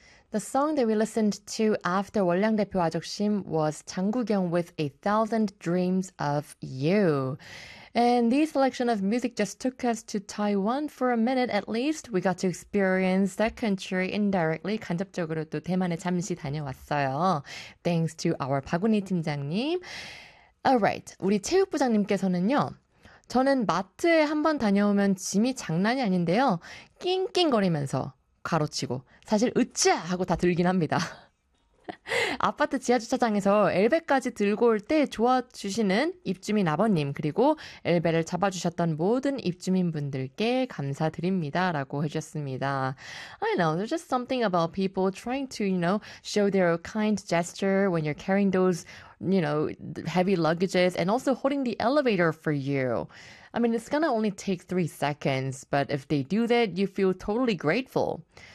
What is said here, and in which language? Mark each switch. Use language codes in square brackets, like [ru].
[en] The song that we listened to after 원량대표 아적심 was 장국영 with A Thousand Dreams of You. And the selection of music just took us to Taiwan for a minute at least. We got to experience that country indirectly. [ko] 간접적으로 또 대만에 잠시 다녀왔어요. [en] Thanks to our 박은희 팀장님. All right, [ko] 우리 체육부장님께서는요. 저는 마트에 한번 다녀오면 짐이 장난이 아닌데요. 낑낑거리면서. 가로치고 사실 으쌰 하고 다 들긴 합니다. 아파트 지하주차장에서 엘베까지 들고 올 때 좋아주시는 입주민 아버님 그리고 엘베를 잡아주셨던 모든 입주민분들께 감사드립니다 라고 해주셨습니다. [en] I know, there's just something about people trying to, you know, show their kind gesture when you're carrying those, you know, heavy luggages and also holding the elevator for you. I mean, it's gonna only take 3 seconds, but if they do that, you feel totally grateful.